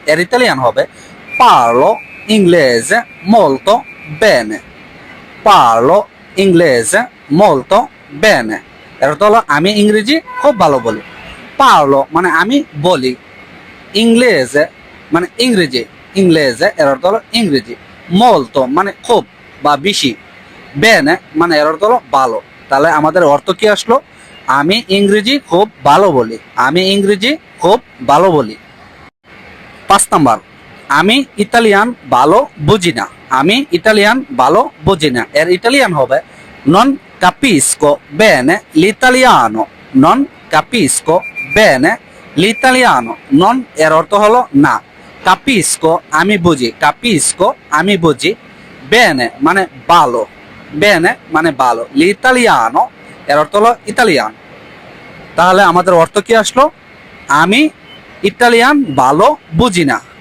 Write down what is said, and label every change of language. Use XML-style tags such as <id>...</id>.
<bn>এর ইতালিয়ান হবে</bn> <it>parlo inglese molto bene। parlo inglese molto bene।</it> <bn>এর অর্থ হলো আমি ইংরেজি খুব ভালো বলি। parlo মানে আমি বলি। ইংলেজে মানে ইংরেজি। ইংলেজে এর অর্থ হলো ইংরেজি। molto মানে খুব বা বেশি। bene মানে এর অর্থ হলো ভালো। তাহলে আমাদের অর্থ কি আসলো? আমি ইংরেজি খুব ভালো বলি। আমি ইংরেজি খুব ভালো বলি। 5 নাম্বার, আমি ইতালিয়ান ভালো বুঝি না। আমি ইতালিয়ান ভালো বুঝি না। এর ইতালিয়ান হবে</bn> <it>non capisco bene l'italiano। non capisco bene l'italiano।</it> <bn>non এর অর্থ হলো না। capisco আমি বুঝি। capisco আমি বুঝি। bene মানে ভালো। bene মানে ভালো। l'italiano এর অর্থ হলো ইতালিয়ান। তাহলে আমাদের অর্থ কি আসলো? আমি ইটালিয়ান ভালো বুঝি না।</bn>